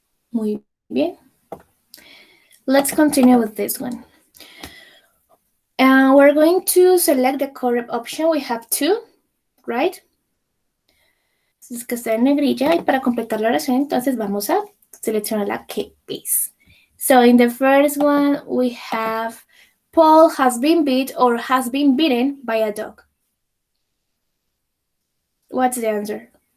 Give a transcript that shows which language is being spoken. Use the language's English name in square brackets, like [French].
[Spanish] Muy bien. [English] Let's continue with this one. We're going to select the correct option. We have two, right? [Spanish] Es que está en negrilla y para completar la oración, entonces vamos a seleccionar la que es. [English] So in the first one, we have Paul has been bit or has been bitten by a dog. What's the answer?